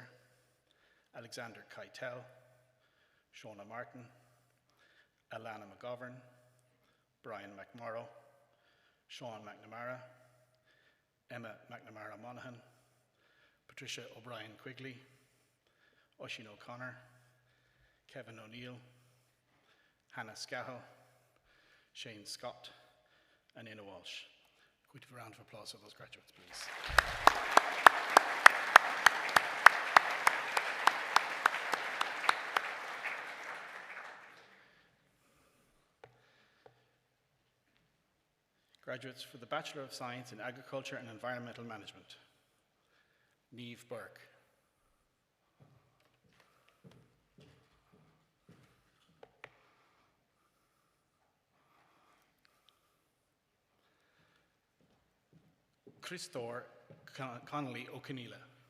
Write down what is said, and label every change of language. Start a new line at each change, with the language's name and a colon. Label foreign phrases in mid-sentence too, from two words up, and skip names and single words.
English: Alexander Keitel, Shauna Martin, Alana McGovern, Brian McMorrow, Sean McNamara, Emma McNamara Monaghan, Patricia O'Brien Quigley, Oisin O'Connor, Kevin O'Neill, Hannah Scahill, Shane Scott, and Ina Walsh. Could we have a round of applause for those graduates, please? Graduates for the Bachelor of Science in Agriculture and Environmental Management. Niamh Burke. Christor Connolly O'Keneela.